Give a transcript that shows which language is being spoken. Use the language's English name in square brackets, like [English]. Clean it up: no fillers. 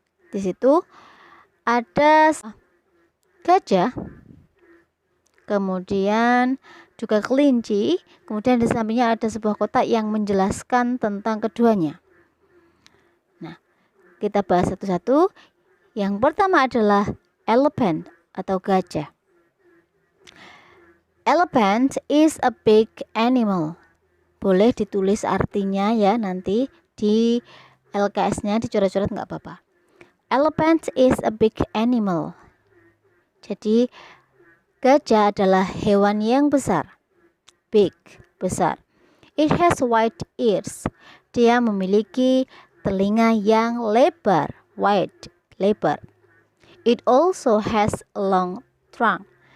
[Indonesian] Di situ ada gajah, kemudian juga kelinci, kemudian di sampingnya ada sebuah kotak yang menjelaskan tentang keduanya. Nah, kita bahas satu-satu. Yang pertama adalah elephant atau gajah. [English] Elephant is a big animal. [Indonesian] Boleh ditulis artinya ya nanti di LKS-nya dicoret-coret nggak apa-apa. [English] Elephant is a big animal. [Indonesian] Jadi gajah adalah hewan yang besar. [English] Big, [Indonesian] besar. [English] It has wide ears. [Indonesian] Dia memiliki telinga yang lebar. [English] Wide, [Indonesian] lebar. [English] It also has a long trunk.